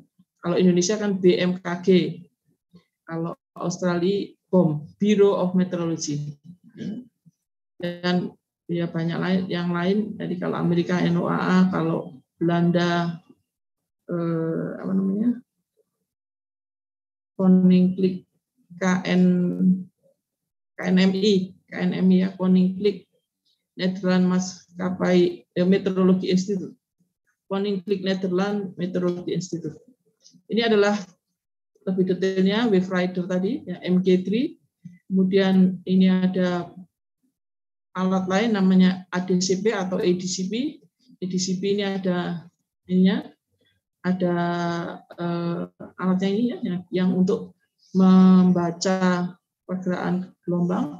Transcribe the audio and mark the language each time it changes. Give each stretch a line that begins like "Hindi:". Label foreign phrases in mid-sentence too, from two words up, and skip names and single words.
Indonesian: Kalau Indonesia kan BMKG. Kalau Australia BOM, Bureau of Meteorology. Dan ya banyak yang lain. Jadi kalau Amerika NOAA, kalau Belanda apa namanya? Koninklijk KNMI ya, Koninklijk Nederland Maatschappai Meteorologi Instituut. Koninklijk Nederland Meteorologi Instituut. Ini adalah lebih detailnya Wave Rider tadi, ya, MK3. Kemudian ini ada alat lain namanya ADCP atau ADCP. ADCP ini ada ininya, ada alatnya ini ya, yang untuk membaca pergerakan gelombang.